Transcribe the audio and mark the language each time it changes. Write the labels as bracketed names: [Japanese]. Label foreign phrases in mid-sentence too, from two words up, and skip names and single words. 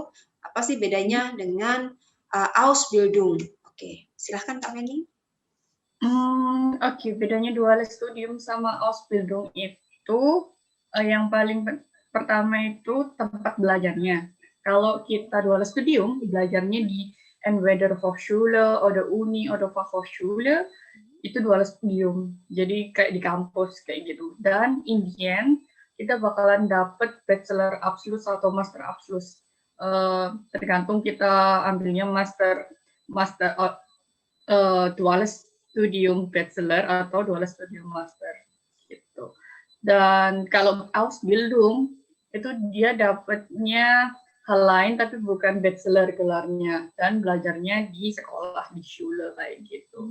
[Indonesian] Apa sih bedanya dengan Ausbildung? Oke, silahkan Kak Feni. Oke, bedanya [German] Duale Studium [Indonesian] sama Ausbildung itu yang paling pertama itu tempat belajarnya. Kalau kita [German] Duale Studium, [Indonesian] belajarnya di [German] entweder Hochschule, oder Uni, oder Fachhochschule, [Indonesian] itu [German] Duale Studium. [Indonesian] Jadi kayak di kampus, kayak gitu. Dan [English] in the end, [Indonesian] kita bakalan dapet [German] Bachelor Abschluss [Indonesian] atau [German] Master Abschluss. [Indonesian] Tergantung kita ambilnya [German] Duale Studium Bachelor [Indonesian] atau [German] Duale Studium Master [Indonesian] gitu. Dan kalau Ausbildung itu dia dapatnya hal lain tapi bukan bachelor gelarnya, dan belajarnya di sekolah di Schule kayak gitu.